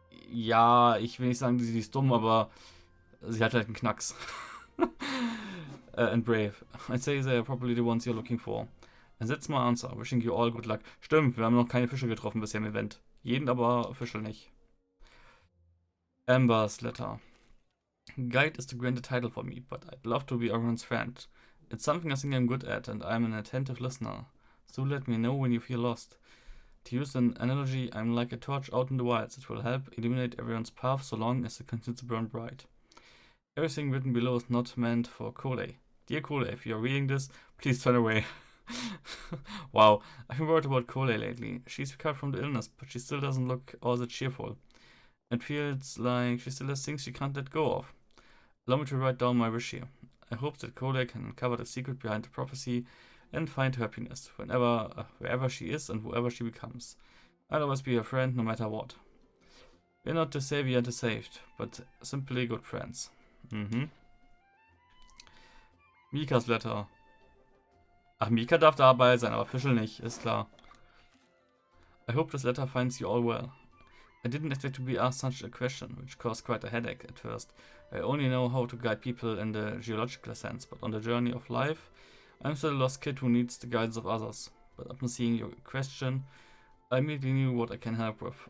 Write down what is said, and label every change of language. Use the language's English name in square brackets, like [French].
[German] Ja, ich will nicht sagen, sie ist dumm, aber sie hat halt einen Knacks. [English] And brave. I'd say they're probably the ones you're looking for. And that's my answer. Wishing you all good luck. [German] Stimmt, wir haben noch keine Fische getroffen bisher im Event. Jeden aber Fischl nicht. [English] Amber's letter. Guide is the granted title for me, but I'd love to be everyone's friend. It's something I think I'm good at, and I'm an attentive listener. So let me know when you feel lost. To use an analogy, I'm like a torch out in the wilds that will help illuminate everyone's path so long as it continues to burn bright. Everything written below is not meant for Cole. Dear Cole, if you're reading this, please turn away. Wow, I've been worried about Cole lately. She's recovered from the illness, but she still doesn't look all that cheerful. It feels like she still has things she can't let go of. Allow me to write down my wish here. I hope that Cole can uncover the secret behind the prophecy and find happiness wherever she is and whoever she becomes. I'll always be her friend no matter what. We're not the savior and the saved, but simply good friends. Mikas letter. [German] Ach, Mika darf dabei sein, aber Fischl nicht, ist klar. [English] I hope this letter finds you all well. I didn't expect to be asked such a question, which caused quite a headache at first. I only know how to guide people in the geological sense, but on the journey of life, I'm still a lost kid who needs the guidance of others. but upon seeing your question, I immediately knew what I can help with.